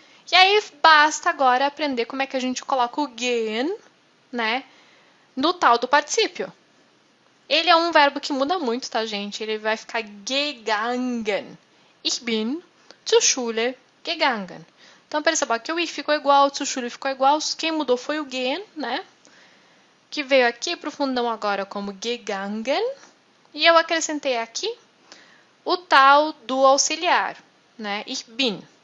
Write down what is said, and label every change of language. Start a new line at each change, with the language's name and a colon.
Portuguese: E aí, basta agora aprender como é que a gente coloca o gehen, né? No tal do particípio. Ele é um verbo que muda muito, tá, gente? Ele vai ficar gegangen.
German: Ich bin zur Schule gegangen.
Portuguese: Então, perceba que o ich ficou igual, zur Schule ficou igual. Quem mudou foi o gehen, né? Que veio aqui para o fundão agora como gegangen. E eu acrescentei aqui o tal do auxiliar, né?
German: Ich bin.